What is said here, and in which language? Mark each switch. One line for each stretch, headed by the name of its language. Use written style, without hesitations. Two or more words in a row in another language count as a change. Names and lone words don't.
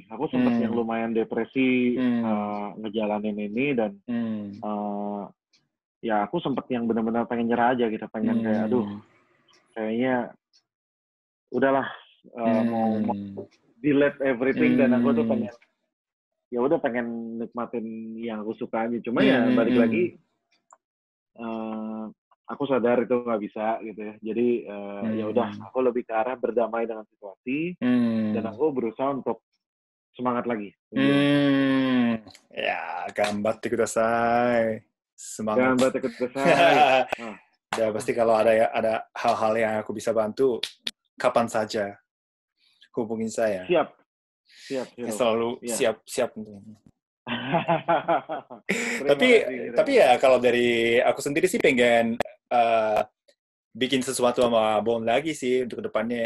Indonesian: Aku sempat yang lumayan depresi ngejalanin ini, dan ya aku sempat yang benar-benar pengen nyerah aja gitu, pengen kayak aduh, kayaknya udahlah, mau
English: delete everything,
Indonesian: dan aku tuh pengen ya udah pengen nikmatin yang aku suka aja. Cuma ya balik lagi, aku sadar itu nggak bisa gitu ya. Jadi ya udah, aku lebih ke arah berdamai dengan situasi, dan aku berusaha untuk semangat lagi. Ya,
Japanese: 頑張ってください. Semangat. 頑張ってください.
Indonesian: Ya, pasti kalau ada hal-hal yang aku bisa bantu, kapan saja hubungin saya. Siap. Selalu siap. Tapi ya kalau dari aku sendiri sih pengen bikin sesuatu sama Bon lagi sih untuk kedepannya.